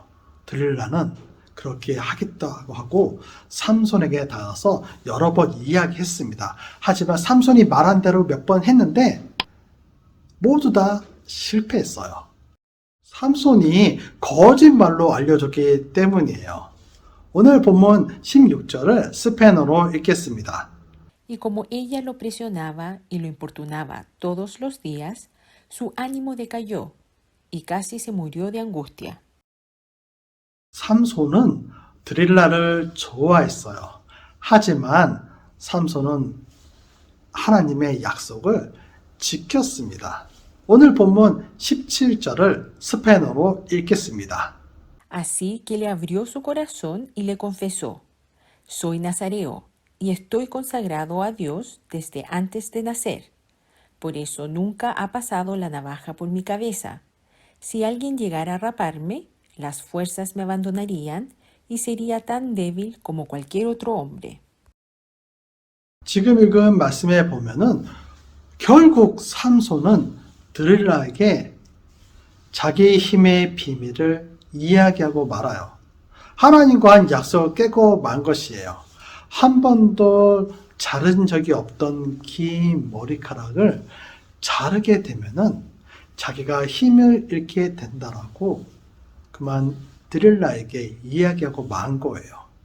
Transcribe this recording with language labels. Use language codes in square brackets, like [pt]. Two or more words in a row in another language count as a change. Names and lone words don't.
[ko] 드릴라는 그렇게 하겠다고 하고 삼손에게 다가서 여러 번 이야기했습니다. 하지만 삼손이 말한 대로 몇 번 했는데 모두 다 실패했어요. 삼손이 거짓말로 알려줬기 때문이에요. 오늘 본문 16절을 스페인어로 읽겠습니다. [es] Y como ella lo presionaba y lo importunaba todos los días, su ánimo decayó y casi se murió de angustia. [ko] 삼손은 드릴라를 좋아했어요. 하지만 삼손은 하나님의 약속을 지켰습니다. 오늘 본문 17절을 스페인어로 읽겠습니다. [es] Así que le abrió su corazón y le confesó, soy nazareo y estoy consagrado a Dios desde antes de nacer. Por eso nunca ha pasado la navaja por mi cabeza. Si alguien llegara a raparme, las fuerzas me abandonarían y sería tan débil como cualquier otro hombre. [ko] 지금 읽은 말씀에 보면은 결국 삼손은 드릴라에게 자기 힘의 비밀을 이야기하고 말아요. 하나님과 한 약속을 깨고 만 것이에요. 한 번도 자른 적이 없던 긴 머리카락을 자르게 되면은 자기가 힘을 잃게 된다라고 그만 드릴라에게 이야기하고 만 거예요.